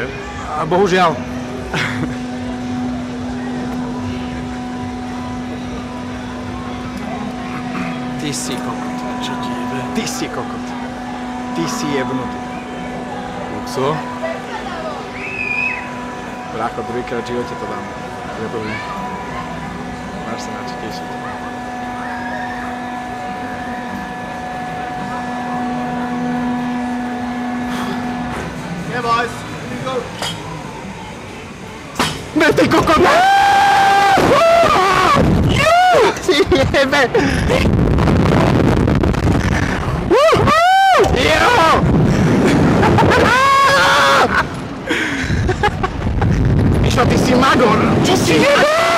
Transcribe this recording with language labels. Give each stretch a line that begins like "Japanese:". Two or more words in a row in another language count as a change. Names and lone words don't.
Slovak: A bohužiaľ. Ty si kokot. Čo ti jebe? Ty si kokot. Ty si jebnutý. Luxo? Brácho, druhýkrát v živote to dám. Ja to viem. Máš sa na čo tešiť.
English: Yeah, boys. Here you go.
Slovak: Ne, ty kokot! Ty jebe! Jo! Mišo, ty si magor! Čo si jebe?